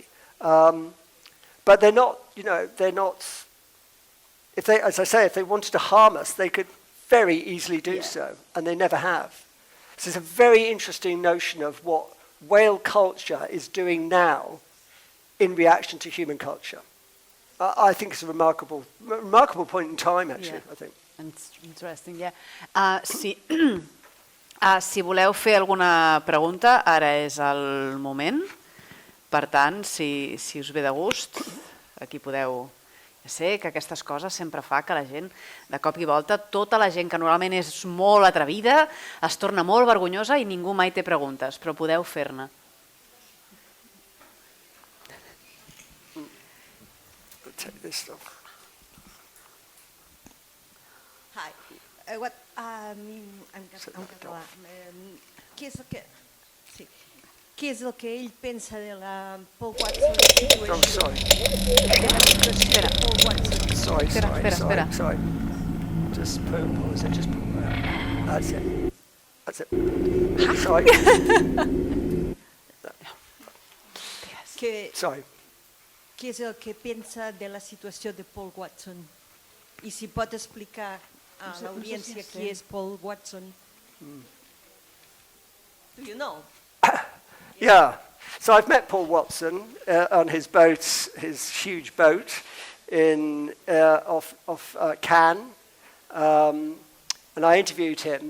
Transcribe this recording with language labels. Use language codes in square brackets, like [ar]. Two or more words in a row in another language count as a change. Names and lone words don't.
[en] But they're not, if they, as I say, if they wanted to harm us, they could very easily do so, and they never have. So it's a very interesting notion of what whale culture is doing now in reaction to human culture. I think it's a remarkable point in time, actually, I think. It's interesting, yeah. [ca] Si voleu fer alguna pregunta, ara és el moment. Per tant, si us ve de gust, aquí podeu... Ja sé que aquestes coses sempre fa que la gent, de cop i volta, tota la gent que normalment és molt atrevida, es torna molt vergonyosa i ningú mai té preguntes, però podeu fer-ne. [en] Hi. [ca] En català. Què és el que ell pensa de la Paul Watson situation? [en] Oh, sorry. [ca] Espera. Paul Watson. [en] Sorry. Just pause it, just pause it. That's it. Sorry. Sorry. [ca] Què és el que pensa de la situació de Paul Watson? I si pot explicar a l'audiència qui és Paul Watson? [en] Do you know? Yeah. So I've met Paul Watson on his boat, his huge boat off Cannes, and I interviewed him.